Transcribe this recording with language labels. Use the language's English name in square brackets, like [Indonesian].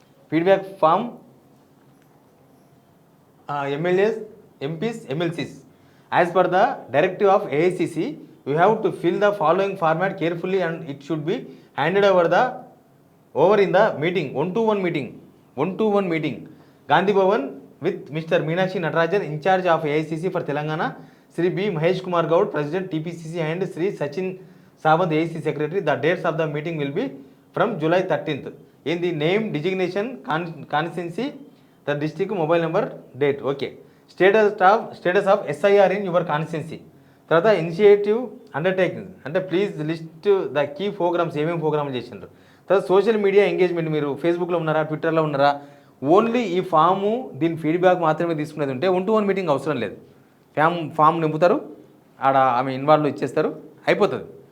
[English] Feedback form MLAs, MPs, MLCs. As per the directive of AICC you have to fill the following format carefully and it should be handed over in the meeting. 1-to-1 meeting Gandhi Bhavan with Mr. Meenakshi Natarajan, in charge of AICC for Telangana, Sri B. Mahesh Kumar Gaud, President TPCC, and Sri Sachin Sawant, AICC Secretary. The dates of the meeting will be from July 13th. In the name, designation, constituency, the district, mobile number, date. Okay. Status of SIR in your constituency. తర్వాత initiative undertaking అంటే please list the key programmes, [Telugu] ఏమేమి ప్రోగ్రామ్లు చేసిండ్రు. తర్వాత social media engagement, మీరు ఫేస్బుక్లో ఉన్నారా, ట్విట్టర్లో ఉన్నారా? ఓన్లీ ఈ ఫాము, దీని ఫీడ్బ్యాక్ మాత్రమే తీసుకునేది ఉంటే 1-to-1 మీటింగ్ అవసరం లేదు. ఫామ్ నింపుతారు, ఆడ ఆమె ఇన్వాల్వ్ ఇచ్చేస్తారు, అయిపోతుంది.